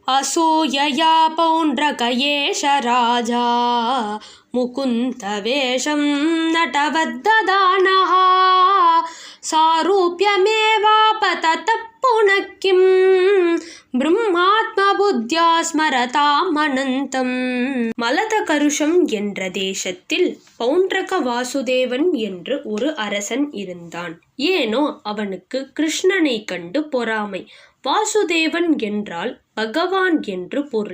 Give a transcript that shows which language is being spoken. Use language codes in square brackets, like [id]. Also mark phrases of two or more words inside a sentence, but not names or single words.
[sa] असूयया पौण्ड्रकयेश राजा मुकुन्दवेषं नटवद्ददानः सारूप्यमेवापततः पुनः किं ब्रह्मात्मबुद्ध्या स्मरताम् अनन्तम्. [ta] மலதகருஷம் என்ற தேசத்தில் பௌண்ட்ரக வாசுதேவன் என்று ஒரு அரசன் இருந்தான். ஏனோ அவனுக்கு கிருஷ்ணனை கண்டு பொறாமை. வாசுதேவன் என்றால் பகவான் என்று பொருள்.